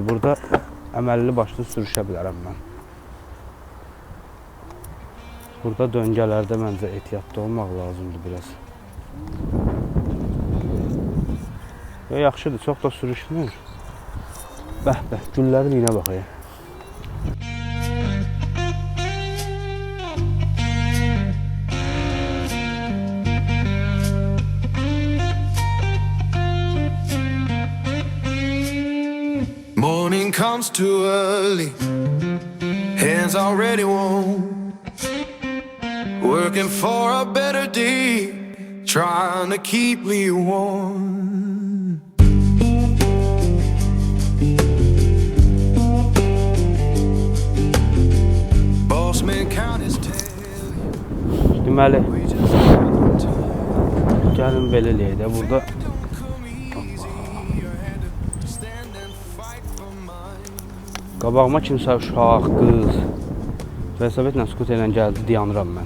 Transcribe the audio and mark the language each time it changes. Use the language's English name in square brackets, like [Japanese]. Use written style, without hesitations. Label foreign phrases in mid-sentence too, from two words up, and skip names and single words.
[Azerbaijani] Burada əməlli başlı sürüşə bilərəm mən. Burada döngələrdə məncə ehtiyatlı olmaq lazımdır biraz. Yaxşıdır, çox da sürüşmür. Bəh, güllərin yine baxayım. [English] Morning comes too early, hands already warm. Working for a better day, trying to keep me warm. Boss man count his tail. [Azerbaijani] Deməli, gəlin belə eləyək də burada. Qabağıma kimsə uşaq, qız Velosipedlə, skuterlə gəldi, dayanıram mən.